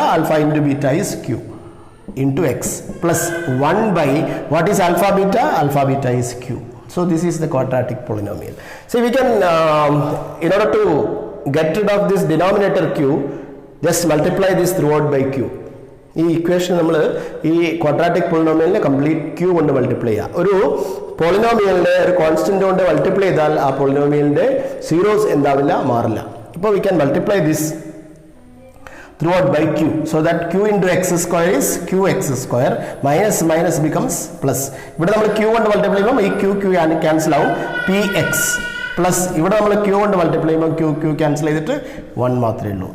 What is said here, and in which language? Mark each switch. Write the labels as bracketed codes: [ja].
[en] Alpha into beta is q into x plus 1 by what is alpha beta? Alpha beta is q. So this is the quadratic polynomial. So we can in order to get rid of this denominator q, just multiply this throughout by q. [ml] ഈ equation നമ്മൾ ഈ quadratic പോളിനോമിയലിനെ complete Q കൊണ്ട് multiply ചെയ്യുക. ഒരു പോളിനോമിയലിനെ ഒരു constant കൊണ്ട് മൾട്ടിപ്ലൈ ചെയ്താൽ ആ പോളിനോമിയലിന്റെ സീറോസ് എന്താവില്ല, മാറില്ല. [en] ഇപ്പോൾ we can multiply this throughout by q, so that q into x square is qx square minus minus becomes plus. [ml] ഇവിടെ നമ്മൾ q കൊണ്ട് മൾട്ടിപ്ലൈ ചെയ്യുമ്പോൾ ഈ q ക്യാൻസൽ ആവും, px plus ഇവിടെ നമ്മൾ q കൊണ്ട് മൾട്ടിപ്ലൈ ചെയ്യുമ്പോൾ q ക്യാൻസൽ ചെയ്തിട്ട് 1 മാത്രമേ ഉള്ളൂ.